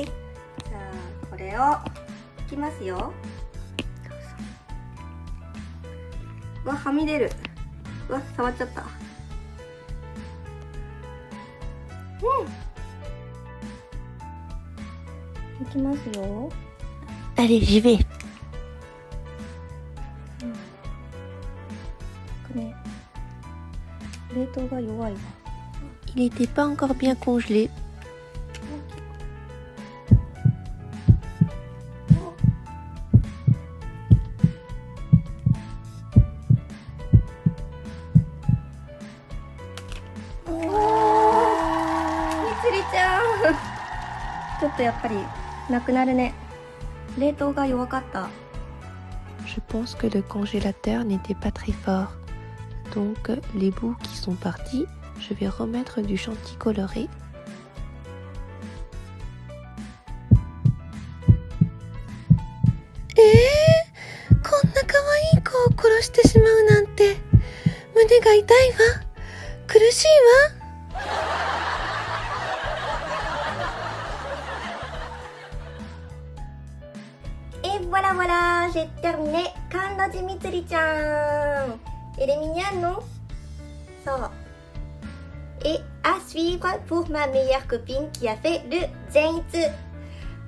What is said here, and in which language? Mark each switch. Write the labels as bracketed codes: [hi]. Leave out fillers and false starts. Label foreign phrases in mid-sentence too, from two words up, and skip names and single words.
[ja] じゃあこれを拭きますよ。うわ、はみ出る。うわ、触っちゃった。いきますよ。 [fr] Allez, j'y vais. [ja] ね、冷凍が弱いわ。 [fr] Il n'était pas encore bien congelé. [ja] みつりちゃんちょっとやっぱりなくなるね。冷凍が弱かった。 [fr] Je pense que le congélateur n'était pas très fort. Donc, les bouts qui sont partis, je vais remettre du chantilly coloré. [ja] Eh, こんな可愛い子を殺してしまうなんて。胸が痛いわ。苦しいわ。 [fr] Et voilà, voilà, j'ai terminé. Kanroji Mitsuri-chan. Elle est mignonne, non? Ça. Et à suivre pour ma meilleure copine qui a fait le Zenitsu.